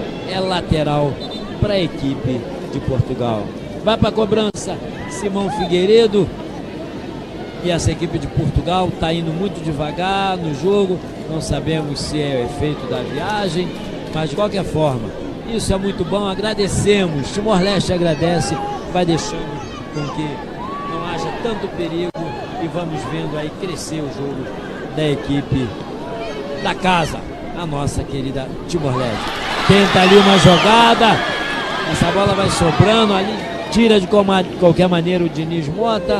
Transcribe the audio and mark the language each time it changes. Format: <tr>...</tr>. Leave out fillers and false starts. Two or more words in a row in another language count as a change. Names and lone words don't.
<pt>É lateral para a equipe de Portugal. Vai para a cobrança Simão Figueiredo. E essa equipe de Portugal está indo muito devagar no jogo. Não sabemos se é o efeito da viagem, mas de qualquer forma, isso é muito bom. Agradecemos. Timor-Leste agradece. Vai deixando com que não haja tanto perigo e vamos vendo aí crescer o jogo da equipe da casa, a nossa querida Timor-Leste. Tenta ali uma jogada. Essa bola vai sobrando ali. Tira de qualquer maneira o Diniz Mota.</pt>